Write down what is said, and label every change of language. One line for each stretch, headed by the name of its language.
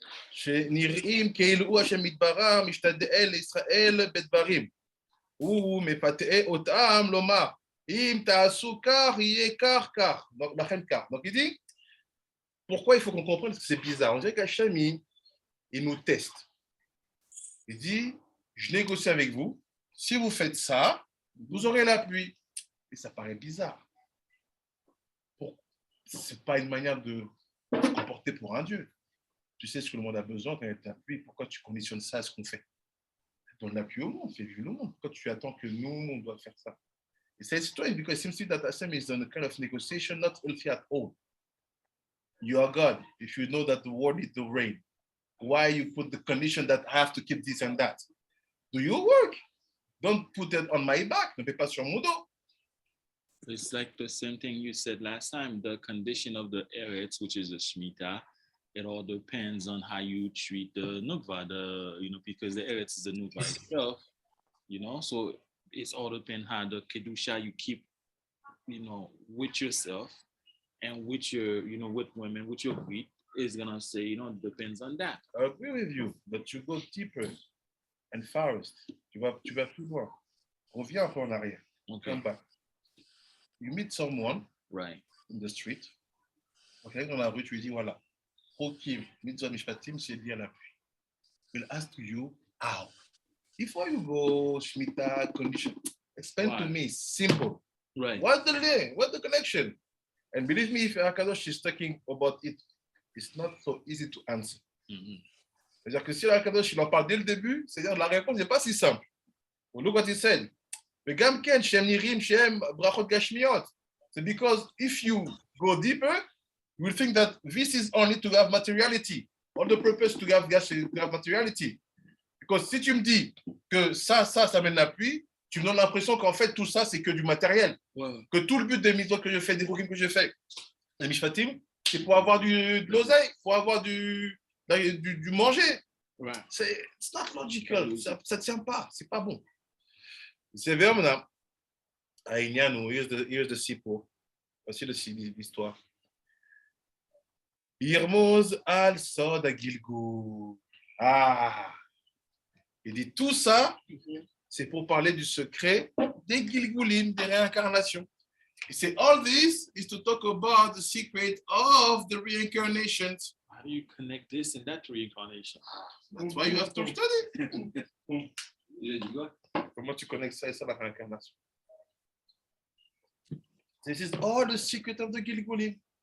Hebrew: שנראים כאילו הוא השם יתברך משתדל לישראל בדברים. הוא מפתה אותם לומר, אם תעשו כך, יהיה כך, כך.
French: Donc il dit, pourquoi il faut qu'on comprenne que c'est bizarre? On dirait qu'Hachem, il nous teste. Il dit, je négocie avec vous, si vous faites ça, vous aurez la pluie. Et ça paraît bizarre. Ce n'est pas une manière de se comporter pour un Dieu. Tu sais ce que le monde a besoin quand il y a de la pluie. Pourquoi tu conditionnes ça à ce qu'on fait? Donne la pluie au monde, fais vivre le monde. Pourquoi tu attends que nous, on doit faire ça? Et c'est
English: strange because it seems to me that Hashem is on a kind of negotiation, not healthy at all. You are God. If you know that the world needs the rain, why you put the condition that I have to keep this and that? Do your work. Don't put it on my back.
French: Ne fais pas sur mon dos.
English: It's like the same thing you said last time. The condition of the eretz, which is the Shemitah, it all depends on how you treat the nukva, because the eretz is the nukva itself, so it's all depend how the kedusha you keep, with yourself and with your, with women, with your breed is gonna say, depends on that. I agree with you, but you go deeper and farthest.
French: Tu vas plus loin. Reviens un peu en arrière.
English: Okay. Come back. You meet someone Right. in the street.
French: Okay, dans la rue, tu lui dis voilà. Chokim, mitzvah mishpatim, c'est lié à la pluie.
English: We'll ask you how. Before you go Shemitah condition, explain to me, simple. Right. What's the link? What's the connection? And believe me, if Akadosh is talking about it, it's not so easy to answer. Mhm.
French: C'est-à-dire que si la Kadosh, il en parle dès le début, c'est-à-dire la réponse n'est pas si simple.
English: Look what he said.
Hebrew: וגם כן, שהם נראים שהם ברכות גשמיות.
English: So because if you go deeper, you will think that this is only to have materiality. All the purpose to have materiality. Because
French: si tu me dis que ça mène la pluie, tu me donnes l'impression qu'en fait, tout ça, c'est que du matériel. Ouais. Que tout le but des mitzvot que je fais, des routines que je fais, des mishpatim, c'est pour avoir de l'oseille, pour avoir du manger.
English: Right. It's not logical.
French: Ça ne tient pas. C'est pas bon. C'est vraiment
English: here's the sipo.
French: Voici l'histoire.
Hebrew: Yirmoz al Sod Gilgul. Ah.
French: Il dit tout ça, c'est pour parler du secret des Gilgulim, des réincarnations.
English: He said all this is to talk about the secret of the reincarnations. How do you connect this and that to reincarnation? That's why you have to study.
French: Il a dit quoi? Comment tu connectes ça et ça, la réincarnation?
English: This is all the secret of the Gilgulim.